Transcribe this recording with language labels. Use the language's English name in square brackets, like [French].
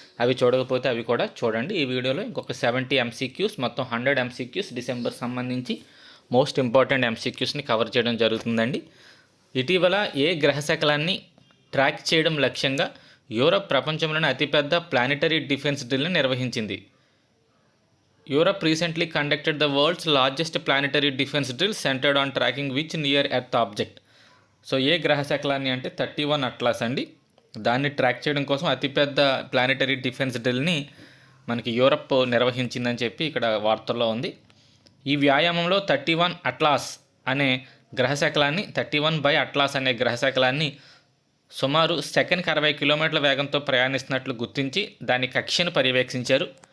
[Telugu] అవి చూడకపోతే అవి కూడా చూడండి. ఈ వీడియోలో ఇంకొక 70 ఎంసీక్యూస్, మొత్తం 100 ఎంసీక్యూస్ డిసెంబర్ సంబంధించి మోస్ట్ ఇంపార్టెంట్ ఎంసీక్యూస్ని కవర్ చేయడం జరుగుతుందండి. ఇటీవల ఏ గ్రహశకలాన్ని ట్రాక్ చేయడం లక్ష్యంగా యూరప్ ప్రపంచంలోని అతిపెద్ద ప్లానెటరీ డిఫెన్స్ డ్రిల్ని నిర్వహించింది. [English] Europe recently conducted the world's largest planetary defense drill centered on tracking which near Earth object. [Telugu] So ఏ గ్రహశకలాన్ని అంటే 31 అట్లాస్ అండి. దాన్ని ట్రాక్ చేయడం కోసం అతిపెద్ద ప్లానెటరీ డిఫెన్స్ డ్రిల్ని మనకి యూరప్ నిర్వహించిందని చెప్పి ఇక్కడ వార్తల్లో ఉంది. ఈ వ్యాయామంలో 31 అట్లాస్ అనే గ్రహశకలాన్ని 31 అట్లాస్ అనే గ్రహశకలాన్ని సుమారు సెకండ్కి 60 కిలోమీటర్ల వేగంతో ప్రయాణిస్తున్నట్లు గుర్తించి దాని కక్షను పర్యవేక్షించారు.